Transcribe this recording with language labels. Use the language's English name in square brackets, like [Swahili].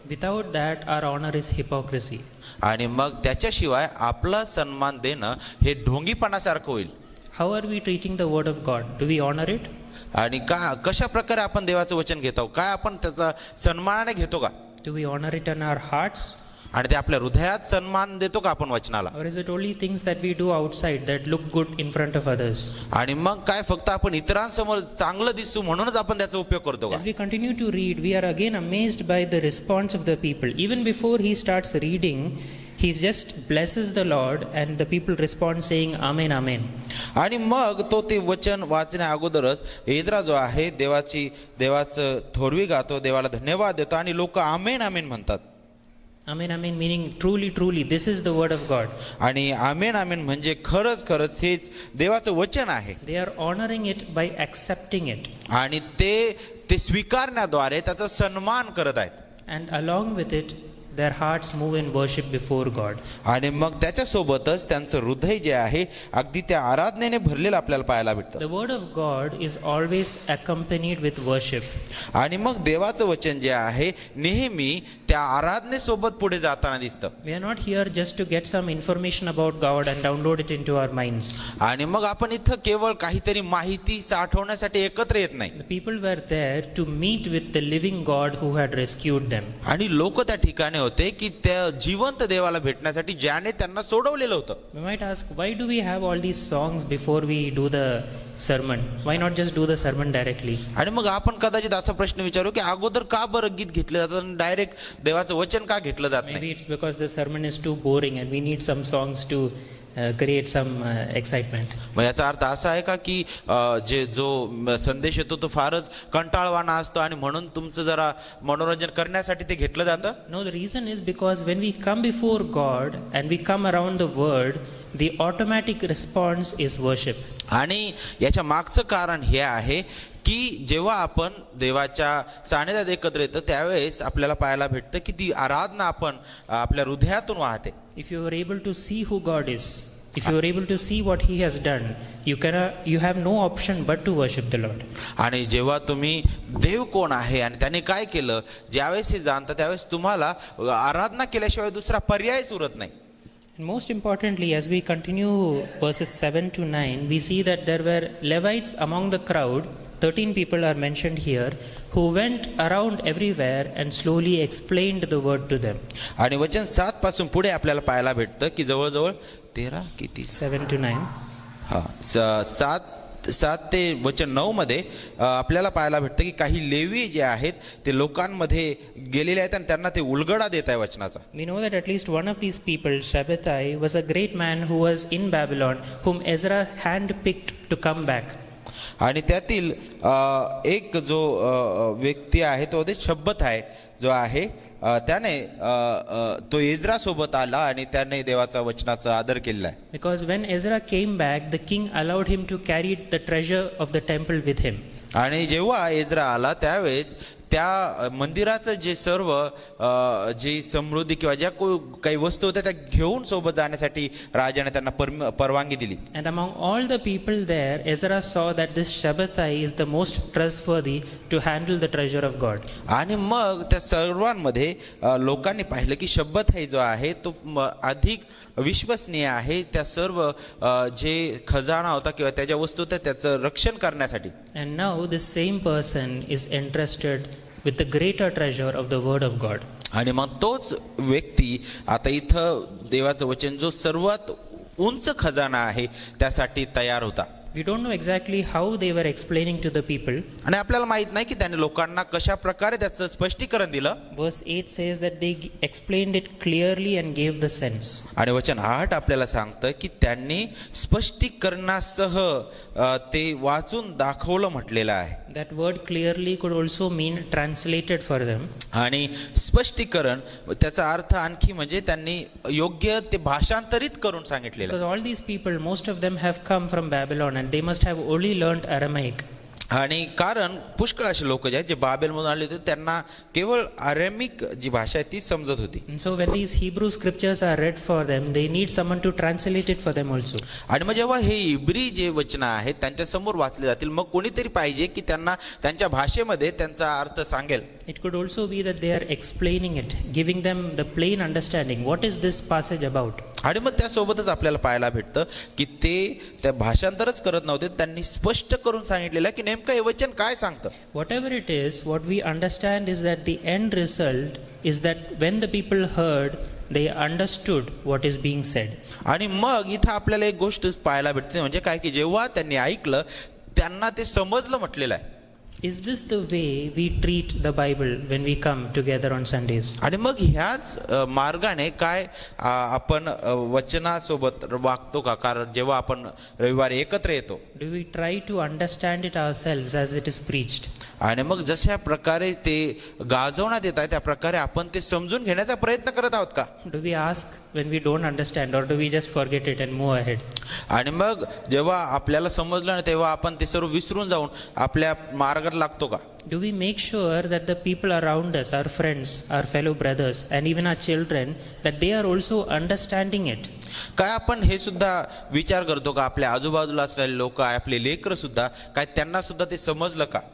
[English] Without that, our honor is hypocrisy. [Marathi] आणि मग त्याच्याशिवाय आपला सन्मान देणं हे ढोंगीपणासारखं होईल. [English] How are we treating the word of God? Do we honor it? [Marathi] आणि कशा प्रकारे आपण देवाचं वचन घेतो काय आपण त्याचा सन्मानाने घेतो का? [English] Do we honor it in our hearts? [Marathi] आणि ते आपल्या हृदयात सन्मान देतो का आपण वचनाला? [English] Or is it only things that we do outside that look good in front of others? [Marathi] आणि मग काय फक्त आपण इतरांसमोर चांगलं दिसू म्हणूनच आपण त्याचा उपयोग करतो का? [English] As we continue to read, we are again amazed by the response of the people. Even before he starts reading, he just blesses the Lord and the people respond saying Amen, Amen. [Marathi] आणि मग तो ते वचन वाचण्या अगोदरच Ezra जो आहे देवाचं थोरवी गातो, देवाला धन्यवाद देतो आणि लोक आमेन आमेन म्हणतात. [English] Amen, Amen meaning truly, truly, this is the word of God. [Marathi] आणि आमेन आमेन म्हणजे खरंच खरंच हेच देवाचं वचन आहे. [English] They are honoring it by accepting it. [Marathi] आणि ते स्वीकारण्याद्वारे त्याचा सन्मान करत आहेत. [English] And along with it, their hearts move in worship before God. [Marathi] आणि मग त्याच्यासोबतच त्यांचं हृदय जे आहे अगदी त्या आराधनेने भरलेलं आपल्याला पाहायला भेटतं. [English] The word of God is always accompanied with worship. [Marathi] आणि मग देवाचं वचन जे आहे नेहमी त्या आराधनेसोबत पुढे जाताना दिसतं. [English] We are not here just to get some information about God and download it into our minds. [Marathi] आणि मग आपण इथं केवळ काहीतरी माहिती साठवण्यासाठी एकत्र येत नाही. [English] The people were there to meet with the living God who had rescued them. [Marathi] आणि लोक त्या ठिकाणी होते की त्या जिवंत देवाला भेटण्यासाठी ज्याने त्यांना सोडवलेलं होतं. [English] We might ask, why do we have all these songs before we do the sermon? Why not just do the sermon directly? [Marathi] आणि मग आपण कदाचित असा प्रश्न विचारू की अगोदर का बरं गीत घेतलं जातं आणि डायरेक्ट देवाचं वचन का घेतलं जात नाही? [English] Maybe it's because the sermon is too boring and we need some songs to create some excitement. [Marathi] मग याचा अर्थ असा आहे का की जो संदेश येतो तो फारच कंटाळवाणा असतो आणि म्हणून तुमचं जरा मनोरंजन करण्यासाठी ते घेतलं जातं? [English] No, the reason is because when we come before God and we come around the word, the automatic response is worship. [Marathi] आणि याच्या मागचं कारण हे आहे की जेव्हा आपण देवाच्या सानिध्यात एकत्र येतो त्यावेळेस आपल्याला पाहायला भेटतं की ती आराधना आपण आपल्या हृदयातून वाहते. [English] If you are able to see who God is, if you are able to see what he has done, you have no option but to worship the Lord. [Marathi] आणि जेव्हा तुम्ही देव कोण आहे आणि त्याने काय केलं ज्यावेळेस हे जाणता त्यावेळेस तुम्हाला आराधना केल्याशिवाय दुसरा पर्यायच उरत नाही. [English] And most importantly, as we continue verses 7 to 9, we see that there were Levites among the crowd. 13 people are mentioned here who went around everywhere and slowly explained the word to them. [Marathi] आणि वचन 7 पासून पुढे आपल्याला पाहायला भेटतं की जवळजवळ 13 किती [English] 7 to 9. [Marathi] हा 7 ते वचन 9 मध्ये आपल्याला पाहायला भेटतं की काही लेवी जे आहेत ते लोकांमध्ये गेलेले आहेत आणि त्यांना ते उलगडा देत आहे वचनाचा. [English] We know that at least one of these people, Shabbatai, was a great man who was in Babylon, whom Ezra handpicked to come back. [Marathi] आणि त्यातील एक जो व्यक्ती आहे तो शब्बत आहे जो आहे त्याने तो एज्रा सोबत आला आणि त्याने देवाचा वचनाचा आदर केलेला आहे. [English] Because when Ezra came back, the king allowed him to carry the treasure of the temple with him. [Marathi] आणि जेव्हा एज्रा आला त्यावेळेस त्या मंदिराचं जे सर्व जी समृद्धी किंवा ज्या काही वस्तू होत्या त्या घेऊन सोबत जाण्यासाठी राजाने त्यांना परवानगी दिली. [English] And among all the people there, Ezra saw that this Shabbatai is the most trustworthy to handle the treasure of God. [Marathi] आणि मग त्या सर्वांमध्ये लोकांनी पाहिलं की शब्बत जो आहे तो अधिक विश्वसनीय आहे त्या सर्व जे खजाना होता किंवा त्या ज्या वस्तू होत्या त्याचं रक्षण करण्यासाठी. [English] And now this same person is entrusted with the greater treasure of the word of God. [Marathi] आणि मग तोच व्यक्ती आता इथं देवाचं वचन जो सर्वात उंच खजाना आहे त्यासाठी तयार होता. [English] We don't know exactly how they were explaining to the people. [Marathi] आणि आपल्याला माहित नाही की त्याने लोकांना कशा प्रकारे त्याचं स्पष्टीकरण दिलं. [English] Verse 8 says that they explained it clearly and gave the sense. [Marathi] आणि वचन 8 आपल्याला सांगतं की त्यांनी स्पष्टीकरणासह ते वाचून दाखवलं म्हटलेलं आहे. [English] That word clearly could also mean translated for them. [Marathi] आणि स्पष्टीकरण त्याचा अर्थ आणखी म्हणजे त्यांनी योग्य ते भाषांतरित करून सांगितलेलं. [English] Because all these people, most of them have come from Babylon and they must have only learned Aramaic. [Marathi] आणि कारण पुष्कळ असे लोक जे आहेत जे बाबेलमधून आले होते त्यांना केवळ अरेमिक जी भाषा आहे ती समजत होती. [English] And so when these Hebrew scriptures are read for them, they need someone to translate it for them also. [Marathi] आणि मग जेव्हा हे इब्री जे वचन आहेत त्यांच्या समोर वाचले जातील मग कोणीतरी पाहिजे की त्यांना त्यांच्या भाषेमध्ये त्यांचा अर्थ सांगेल. [English] It could also be that they are explaining it, giving them the plain understanding. What is this passage about? [Marathi] आणि मग त्यासोबतच आपल्याला पाहायला भेटतं की ते त्या भाषांतरच करत नव्हते त्यांनी स्पष्ट करून सांगितलेलं की नेमकं नेमकं हे वचन काय सांगतं. [English] Whatever it is, what we understand is that the end result is that when the people heard, they understood what is being said. [Marathi] आणि मग इथं आपल्याला एक गोष्ट पाहायला भेटते, म्हणजे काय की जेव्हा त्यांनी ऐकलं त्यांना ते समजलं म्हटलेलं आहे. [English] Is this the way we treat the Bible when we come together on Sundays? [Marathi] आणि मग ह्याच मार्गाने काय आपण वचनासोबत वागतो का? कारण जेव्हा आपण रविवारी एकत्र येतो [English] Do we try to understand it ourselves as it is preached? [Marathi] आणि मग जशा प्रकारे ते गाजवण्यात येत आहे त्या प्रकारे आपण ते समजून घेण्याचा प्रयत्न करत आहोत का? [English] Do we ask when we don't understand, or do we just forget it and move ahead? [Marathi] आणि मग जेव्हा आपल्याला समजलं ना तेव्हा आपण ते सर्व विसरून जाऊन आपल्या मार्गात लागतो का? [English] Do we make sure that the people around us, our friends, our fellow brothers, and even our children, that they are also understanding it? [Marathi] काय आपण हे सुद्धा विचार करतो का आपल्या आजूबाजूला असलेले लोक आपले लेकरं सुद्धा काय त्यांना सुद्धा ते समजलं का?